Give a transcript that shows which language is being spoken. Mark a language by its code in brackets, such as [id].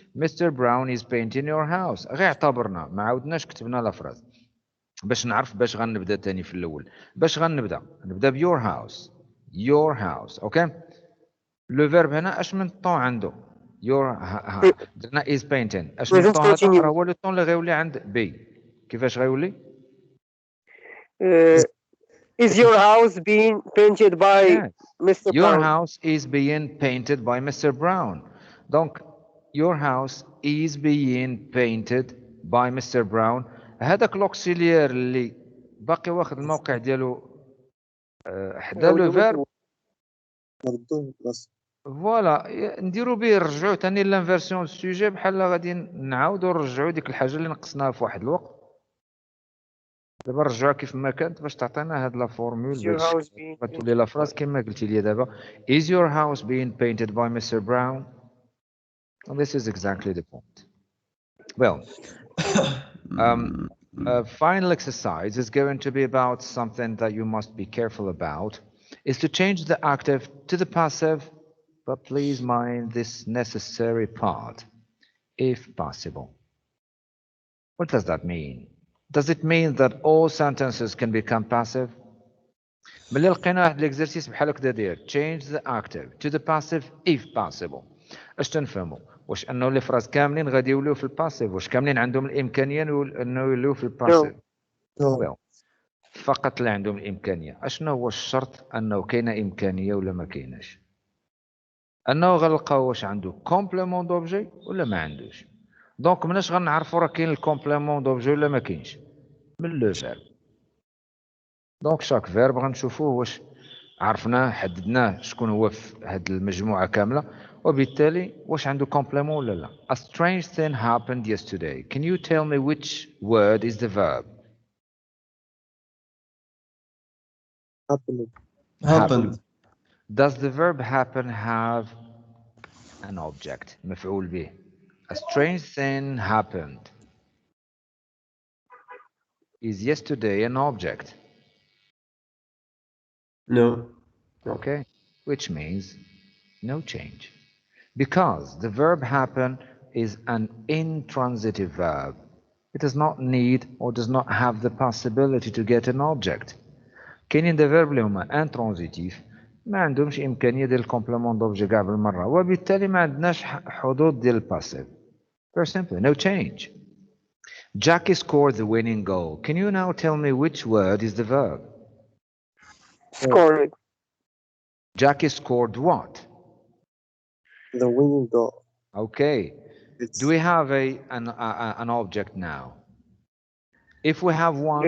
[ar] مستر براون [en] is painting your house [ar] غير اعتبرنا ما عاودناش كتبنا لا فراز باش نعرف باش غنبدا ثاني في الاول. باش غنبدا نبدا بيور هاوس. يور هاوس اوكي. لو فيرب هنا اش من طون عنده؟ [en] your درنا is painting [ar] اش من طون هذا؟ راه هو لو طون اللي غيولي عند بي. كيفاش غيولي؟ [en] Is your house being painted by Mr. Your Brown? house is being painted by Mr. Brown. Donc, your house is being painted by Mr. Brown. [ar] هذاك لوكسيليير اللي باقي واخد الموقع ديالو حدا لو فيرب فوالا نديرو به نرجعو ثاني لانفيرسيون سوجي بحال غادي نعاودو نرجعو ديك الحاجه اللي نقصناها في واحد الوقت. دابا نرجعوها كيف ما كانت باش تعطينا هاد لا فورمول باش تولي لا فراز كما قلتي لي دابا. [en] Is your house being painted by Mr. Brown? And this is exactly the point. Well, a final exercise is going to be about something that you must be careful about, is to change the active to the passive, but please mind this necessary part, if possible. What does that mean? Does it mean that all sentences can become passive? [ar] ملي لقينا واحد الاكزرسيس بحال هكذا داير [en] change the active to the passive if possible. [ar] اش تنفهموا؟ واش انه لي فراز كاملين غادي يوليو في الباسيف؟ واش كاملين عندهم الامكانيه انه يوليو في الباسيف؟ [en] well, [ar] فقط اللي عندهم الامكانيه. اشنو هو الشرط انه كاينه امكانيه ولا ما كايناش؟ انه غنلقاو واش عنده كومبليمون دوبجي ولا ما عندوش. دونك مناش غنعرفوا راه كاين الكومبليمون دوبجي ولا ما كاينش من لو فيرب. دونك شاك فيرب غنشوفوه واش عرفناه حددناه شكون هو في هاد المجموعه كامله، وبالتالي واش عنده كومبليمون ولا لا. [en] A strange thing happened yesterday. Can you tell me which word is the verb? happened. happened. Does the verb happen have an object? [ar] مفعول به. [en] A strange thing happened. Is yesterday an object? No. Okay, which means no change. Because the verb happen is an intransitive verb. It does not need or does not have the possibility to get an object. [ar] كاينين دي فيرب اللي هما انترانزيتيف ما عندهمش امكانيه ديال الكومبليمون دوبجي كاع بالمره، وبالتالي ما عندناش حدود ديال الباسيف. [en] Very simple, no change. Jackie scored the winning goal. Can you now tell me which word is the verb? Scored. Jackie scored what? The winning goal. Okay. It's Do we have an object now? If we have one,